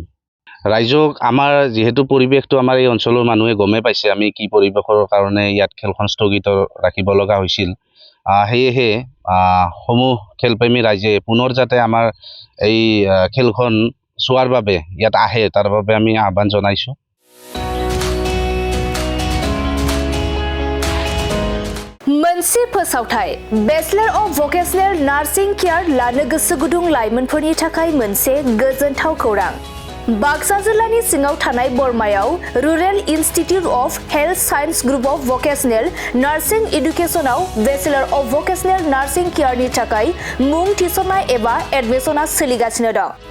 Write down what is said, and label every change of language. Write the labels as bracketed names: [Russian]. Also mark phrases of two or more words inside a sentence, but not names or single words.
[Assamese] ৰাইজক আমাৰ যিহেতু পৰিৱেশটো আমাৰ এই অঞ্চলৰ মানুহে গমে পাইছে আমি কি পৰিৱেশৰ কাৰণে ইয়াত খেলখন স্থগিত ৰাখিব লগা হৈছিল। সেয়েহে সমূহ খেলপ্ৰেমী ৰাইজে পুনৰ যাতে আমাৰ এই খেলখন চোৱাৰ বাবে ইয়াত আহে তাৰ বাবে আমি আহ্বান জনাইছোঁ। [Bodo] मोनसे फोसावथाय बेचलर अफ भकेशनेल नार्सिं केयार लानो गोसो गुदुं लाइमोनफोरनि थाखाय मोनसे गोजोनथाव खौरां। बाक्सा जिल्लानि सिङाव थानाय बरमायाव रुरेल इन्स्टिट्युट अफ हेल्थ साइन्स ग्रुप अफ भकेशनेल नार्सिं एडुकेशनाव बेचलर अफ भकेशनेल नार्सिं केयारनि थाखाय मुं थिसननाय एबा एडमिशना सोलिगासिनो दं।